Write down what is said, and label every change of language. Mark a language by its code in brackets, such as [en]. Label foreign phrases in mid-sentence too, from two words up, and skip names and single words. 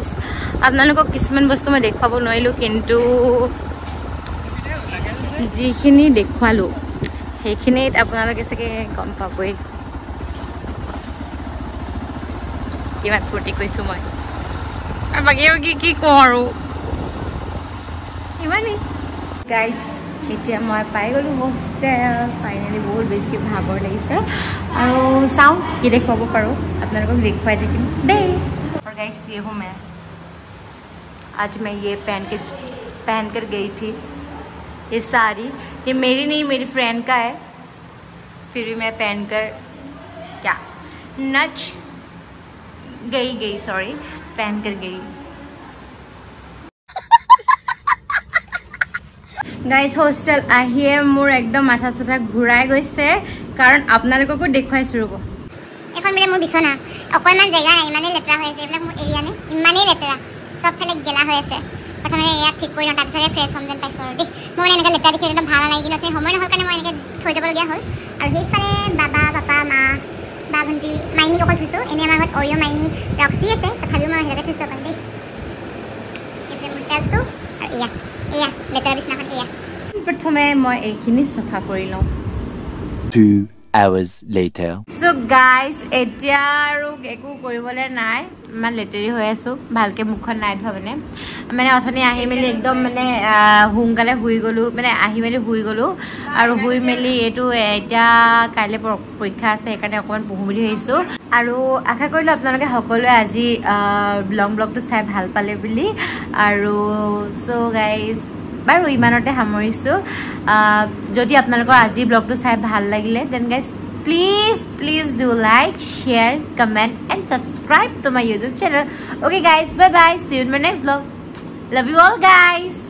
[as] আপোনালোকক কিছুমান বস্তু মই দেখুৱাব নোৱাৰিলোঁ, কিন্তু যিখিনি দেখুৱালোঁ সেইখিনিত আপোনালোকে চাগে গম পাবই কিমান ফূৰ্তি কৰিছোঁ মই। আৰু বাকী কি কওঁ আৰু ইমানেই গাইজ। এতিয়া মই পাই গ'লোঁ হোষ্টেল ফাইনেলি। বহুত বেছি ভাগৰ লাগিছে আৰু চাওঁ কি দেখুৱাব পাৰোঁ, আপোনালোকক দেখুৱাই থাকিম দেই। [hi] और गाइस ये हूँ मैं, आज मैं ये पहन कर गई थी ये साड़ी। ये मेरी नहीं मेरी फ्रेंड का है, फिर भी मैं पहनकर क्या नच गई सॉरी पहनकर गई। [as] गाइस হোষ্টেল আহিয়ে মোৰ একদম মাথা চাথা ঘূৰাই গৈছে, কাৰণ আপোনালোককো দেখুৱাইছোঁ ৰ'ব। এখন বোলে মোৰ বিছনা অকণমান জেগা নাই, ইমানেই লেতেৰা হৈ আছে। এইবিলাক মোৰ এৰিয়া নে ইমানেই লেতেৰা, চবফালে গেলা হৈ আছে। প্ৰথমে ইয়াত ঠিক কৰি লওঁ, তাৰপিছতে ফ্ৰেছ হ'ম যেন পাইছোঁ আৰু দেই। মোৰ মানে এনেকৈ লেতেৰা দেখি একদম ভাল নালাগে, কিন্তু সময় নহ'ল কাৰণে মই এনেকৈ থৈ যাবলগীয়া হ'ল। আৰু সেইফালে বাবা পাপা মা বা ভণ্টি মাইনী অকল থৈছোঁ। এনেই আমাৰ ঘৰত অৰিঅ' মাইনী ৰক্সি আছে, তথাপিও মই সেইভাগে থৈছোঁ অকল দেই। এইফালে মোৰ চেল্ফটো আৰু এয়া লেতেৰা বিছনাখন এয়া। প্ৰথমে মই এইখিনি চফা কৰি লওঁ। [en] 2 hours later. So guys, [as] এতিয়া আৰু একো কৰিবলৈ নাই, ইমান লেতেৰি হৈ আছোঁ, ভালকৈ মুখখন নাই ধোৱা মানে অথনি আহি মেলি একদম মানে সোনকালে শুই গ'লোঁ, মানে আহি মেলি শুই গ'লোঁ। আৰু শুই মেলি এইটো এতিয়া কাইলৈ পৰীক্ষা আছে, সেইকাৰণে অকণমান পঢ়োঁ বুলি ভাবিছোঁ। আৰু আশা কৰিলোঁ আপোনালোকে সকলোৱে আজি [en] long vlogটো [as] চাই ভাল পালে বুলি। আৰু [en] so guys [as] বাৰু ইমানতে সামৰিছোঁ। যদি আপোনালোকৰ আজি ব্লগটো চাই ভাল লাগিলে [en] then guys please do like, share, comment and subscribe to my YouTube channel. Okay guys, bye bye, see you in my next vlog. Love you all guys.